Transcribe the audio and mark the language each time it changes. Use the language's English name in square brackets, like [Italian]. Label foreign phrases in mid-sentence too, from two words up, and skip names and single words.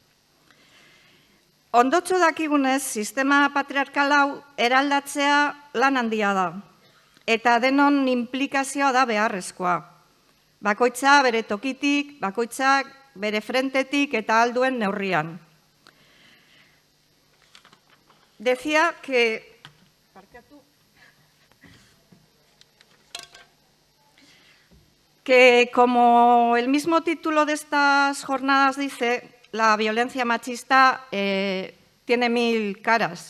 [Basque] Ondotxo dakigunez, sistema patriarkal hau eraldatzea lan handia da, eta denon inplikazioa da beharrezkoa. Bakoitza bere tokitik, bakoitzak bere frentetik eta alduen neurrian. [Spanish] Decía que como el mismo título de estas jornadas dice, la violencia machista tiene 1000 caras.